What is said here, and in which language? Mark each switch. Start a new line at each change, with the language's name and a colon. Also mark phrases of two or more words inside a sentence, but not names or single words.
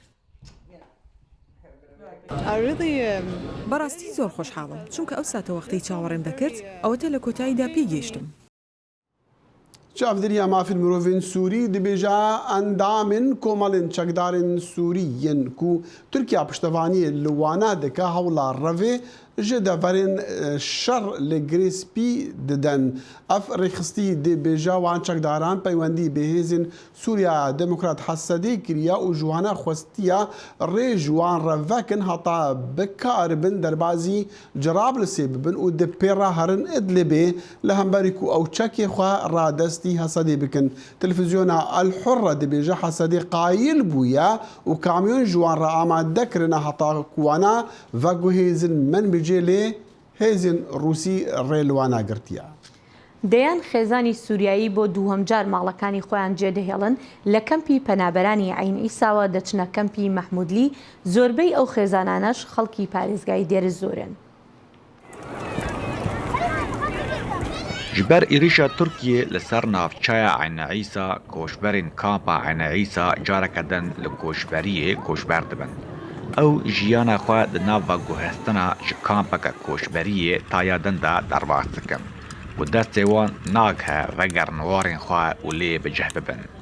Central Kurdish: بەڕاستی زۆر خۆشحاڵم چونکە ئەو ساتە وەختی چاوەڕێم دەکرد ئەوەتە لە کۆتاییدا پێی گەیشتم.
Kurdish: چاودێریە مافین مرۆڤین سووری دەبێژە ئەندامن کۆمەڵین چەکدارن سووریین و تورکیا پشتەوانی لەوانە دەکە هەوڵا ڕەوێ ji deverên şer li girêspî didin. Ev rêxistî dêbêja wan çekdaran peywendî bi hêzên Sûriya Demokrat Hesedê kiriye û ji wan xwestiya rê ji wan re vekin heta bikaribin derbasî Cerablısê bibin û di pêra herin Idlibê li hemberî ku ew çekê xwe radestî Hesedê bikin. Televizyona El Hurre dibêje Hesedê qayîl bûye û kamyon ji wan re amade kirine heta ku wana veguhêzin min جێلێ هێزن رووسی ڕێلوانە گرتیە.
Central Kurdish: دەیان خێزانی سووریایی بۆ دووهەم جار ماڵەکانی خۆیان جێدەهێڵن لە کەمپی پەنابەرانی عین ئیساوە دەچنە کەمپی مەحمودلی زۆربەی ئەو خێزانانەش خەڵکی پارێزگای دێرە زۆرن.
Kurdish: ji ber êrişa Tirkiyê li ser navçeya Eyne Îsa koçberên kampa Eyne Îsa careke din li koçberiyê koçber dibin. Ew jiyana xwe di nav veguhestina ji kampeke koçberiyê taya din de derbas dikin û destê wan nake vegerin warên xwe û lê bicih bibin.